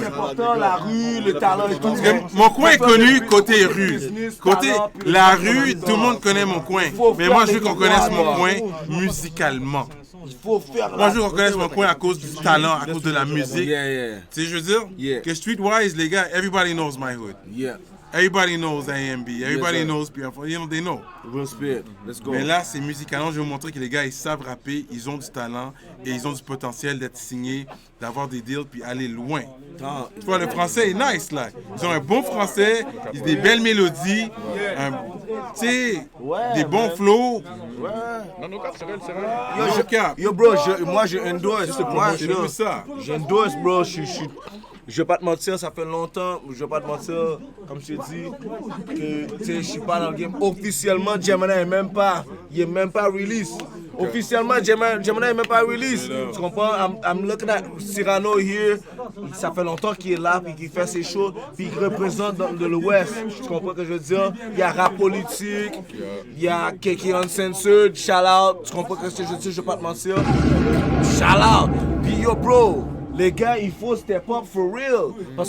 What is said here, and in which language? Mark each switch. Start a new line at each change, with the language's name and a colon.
French: C'est important, la rue, le talent et tout. Mon coin est connu côté rue. Côté la rue, tout le monde connaît mon coin. Mais moi, je veux qu'on connaisse mon coin musicalement. Moi, je veux qu'on connaisse mon coin à cause du talent, à cause de la musique. Tu sais, je veux dire que Streetwise, les gars,
English: everybody knows my hood. Everybody knows AMB, everybody knows PF4, you know, they know. Let's go.
French: Mais là, c'est musicalement, je vais vous montrer que les gars, ils savent rapper, ils ont du talent et ils ont du potentiel d'être signés, d'avoir des deals puis aller loin. Tu vois, le français est nice, là. Ils ont un bon français, ils ont des belles mélodies, tu sais, des bons flows. Yo, bro, moi, je endorse. Je endorse, bro, je vais pas te mentir, ça fait longtemps, je vais pas te mentir, comme je t'ai dit, que je suis pas dans le game. Officiellement, Gemini est même pas release. Officiellement, Gemini est même pas release. Tu comprends?
English: I'm looking at Cyrano here.
French: Ça fait longtemps qu'il est là, puis qu'il fait ses shows, puis il représente dans l'Ouest. Tu comprends ce que je veux dire? Il y a rap politique, il y a Keke Uncensored, shout out. Tu comprends ce que je veux dire? Je vais pas te mentir. Shout out. Puis yo, bro. Les gars, il faut
English: step up for real.
French: Parce